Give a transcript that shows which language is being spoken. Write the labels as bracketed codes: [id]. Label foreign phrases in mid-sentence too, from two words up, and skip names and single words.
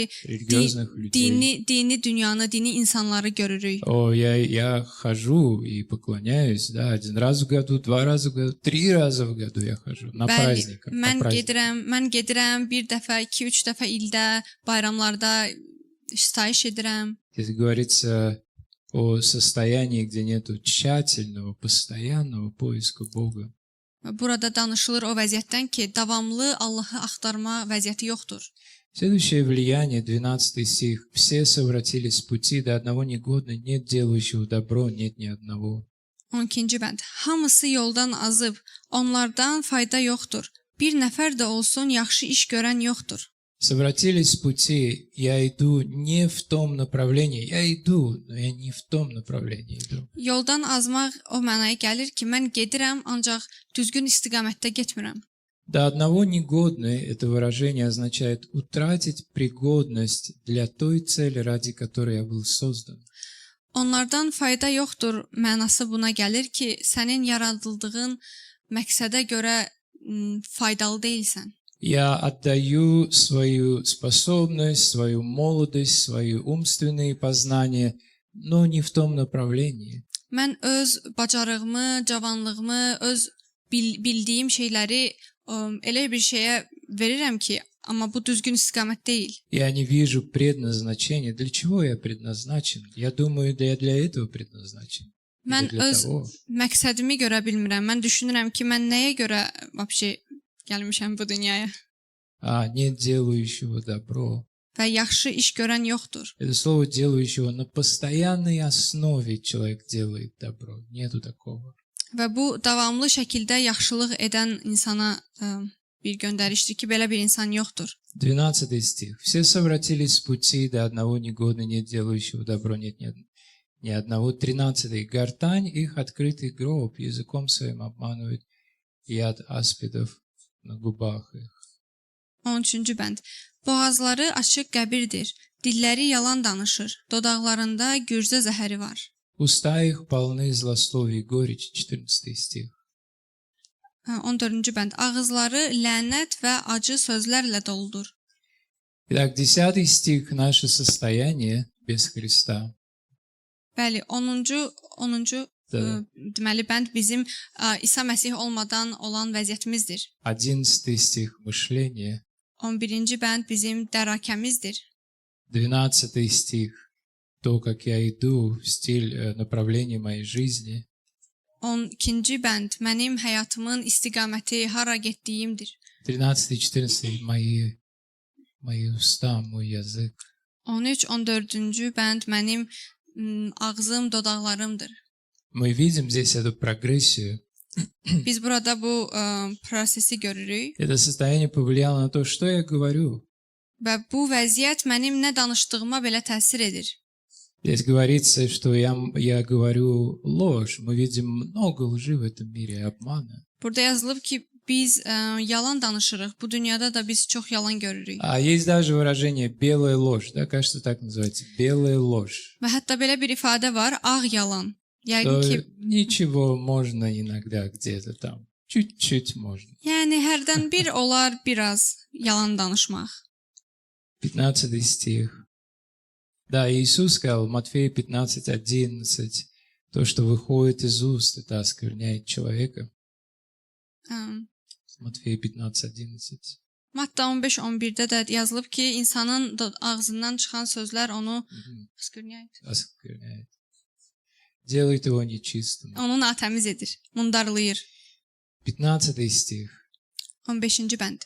[ru] религиозных людей. [az] dini dünyanı, dini insanları görürük. [ru] Я хожу и поклоняюсь, да, 1 раз в году, 2 раза в году, 3 раза в году я хожу на праздниках. [az] Mən gedirəm bir dəfə, 2-3 dəfə ildə, bayramlarda sitayiş edirəm. [ru] Здесь говорится о состоянии, где нету тщательного, постоянного поиска Бога. [az] Burada danışılır o vəziyyətdən ki, davamlı Allahı axtarma vəziyyəti yoxdur. [ru] Следующее влияние, 12 стих. Все совратились с пути, до одного негодно, нет делающего добро, нет ни одного. [az] 12-ci bənd. Hamısı yoldan azıb, onlardan fayda yoxdur. Bir nəfər də olsun yaxşı iş görən yoxdur. [ru] Совратились с пути, я иду не в том направлении. Я иду, но я не в том направлении иду. [az] Yoldan azmaq o mənaya gəlir ki, mən gedirəm, ancaq düzgün istiqamətdə getmirəm. [ru] До одного негодны это выражение означает утратить пригодность для той цели, ради которой я был создан. [az] Onlardan fayda yoxdur mənası buna gəlir ki, sənin yaradıldığın məqsədə görə faydalı deyilsən. [ru] Я отдаю свою способность, свою молодость, свои умственные познания, но не в том направлении. [az] Mən öz bacarığımı, cavanlığımı, öz bildiyim şeyləri elə bir şeyə verirəm ki, amma bu düzgün istiqamət deyil. [ru] Я не вижу предназначения. Для чего я предназначен? Я думаю, я для этого предназначен. [az] Mən [ru] Или для [az] öz [ru] того. [az] məqsədimi görə bilmirəm. Mən düşünürəm ki, mən nəyə görə vəbşi gəlmişəm bu dünyaya [ru] А нет делающего добро. [az] və yaxşı iş görən yoxdur. [ru] Это слово делающего на постоянной основе человек делает добро. Нету такого. [az] Və bu davamlı şəkildə yaxşılıq edən insana bir göndərişdir ki, belə bir insan yoxdur. [ru] 12 стих. Все совратились с пути, до одного негодно, нет делающего добро, нет ни одного. 13. Гортань их открытый гроб, языком своим обманывают, яд аспидов на губах их. [az] 13-cü bənd. Boğazları açıq qəbirdir, dilləri yalan danışır, dodaqlarında gürzə zəhəri var. [ru] Уста их полны злословий и горечи. 14 стих. [az] 14-cü bənd. Ağızları lənət və acı sözlərlə doludur. [ru] Итак, 10 стих. Наше состояние без Христа. [az] Bəli, 10-cu [ru] Да. [az] deməli bənd bizim İsa Məsih olmadan olan vəziyyətimizdir. [ru] 11 стих. Мышление. [az] 11-ci bənd bizim dərakəmizdir. [ru] 12 стих. То, как я иду, стиль, направление моей жизни. [az] 12-ci bənd mənim həyatımın istiqaməti, hara getdiyimdir. [ru] 13-14 мои уста, мой язык. [az] 13-14-cü bənd mənim ağzım, dodaqlarımdır. [ru] Мы видим здесь эту прогрессию. [az] Biz burada bu prosesi görürük [ru] Это состояние повлияло на то, что я говорю. [az] və bu vəziyyət mənim nə danışdığıma belə təsir edir. [ru] Здесь говорится, что я говорю ложь. Мы видим много лжи в этом мире, обмана. [az] Burada yazılıb ki, biz yalan danışırıq. Bu dünyada da biz çox yalan görürük. [ru] А есть даже выражение «белая ложь». Да, кажется, так называется. «Белая ложь». [az] Və hətta belə bir ifadə var, ağ yalan. Yəqin [ru] То [az] ki, [ru] ничего, можно иногда где-то там. Чуть-чуть можно. [az] yəni hərdən bir olar biraz yalan danışmaq. [ru] 15 стих. Да, Иисус сказал в Матфея 15:11, то, что выходит из уст, это оскверняет человека. Матфея 15:11. [az] Matta 15-11-də də yazılıb ki, insanın ağzından çıxan sözlər onu [ru] Оскверняет. Делает его нечистым. [az] onu natəmiz edir, mundarlayır. [ru] 15 стих. [az] 15-ci bənd.